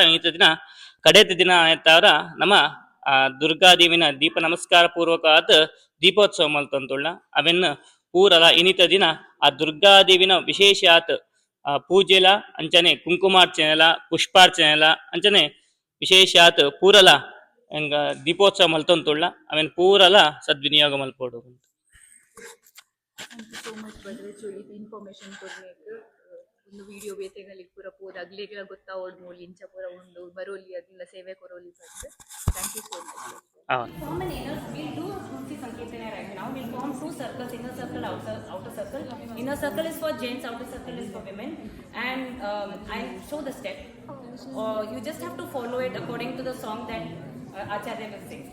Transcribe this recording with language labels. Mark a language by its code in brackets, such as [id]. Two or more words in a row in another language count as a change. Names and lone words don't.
[tcy] ಈತ ದಿನ ಕಡೆದ ದಿನ ಆಯ್ತಾರ ನಮ್ಮ ದುರ್ಗಾದೇವಿನ ದೀಪ ನಮಸ್ಕಾರ ಪೂರ್ವಕ ಆತ್ ದೀಪೋತ್ಸವ ಮಲ್ತೊಂದುಳ್ಳ ಅವೆನ್ ಪೂರಲ ಇನಿತ ದಿನ ಆ ದುರ್ಗಾದೇವಿನ ವಿಶೇಷ ಆತ್ ಪೂಜೆಲ ಅಂಚನೆ ಕುಂಕುಮಾರ್ಚನೆಲ ಪುಷ್ಪಾರ್ಚನೆಲ ಅಂಚನೆ ವಿಶೇಷ ಆತ್ ಪೂರಲ ಎಂಗ ದೀಪೋತ್ಸವ ಮಲ್ತೊಂದುಳ್ಳ ಅವೆನ್ ಪೂರಲ ಸದ್ವಿನಿಯೋಗ ಮಲ್ಪೋಡು. [en] thank you so much [kn] ಬದ್ರೇಜು ಇದು ಇನ್ಫಾರ್ಮೇಶನ್ ಕೊಡ್ಲಿಕ್ಕೆ. [tcy] ಒಂದು ವಿಡಿಯೋ ಬೇತೆಗಳಿಗೆ ಪೂರ ಪೂರ ಅಗ್ಲಿಗೆಲ್ಲ ಗೊತ್ತಾವೋಡು ಮೂಲಿ ಇಂಚ ಪೂರ ಉಂಡು ಬರೋಲಿ ಅದೆಲ್ಲ ಸೇವೆ ಕೊರೋಲಿ ಬಂದು. [en] thank you so much. Form an inner, we'll do Murti Sankirtana right now. We'll form 2 circles, inner circle, outer circle. Inner circle is for gents, outer circle is for women. And I'll show the step. You just have to follow it according to the song that Acharya will sing.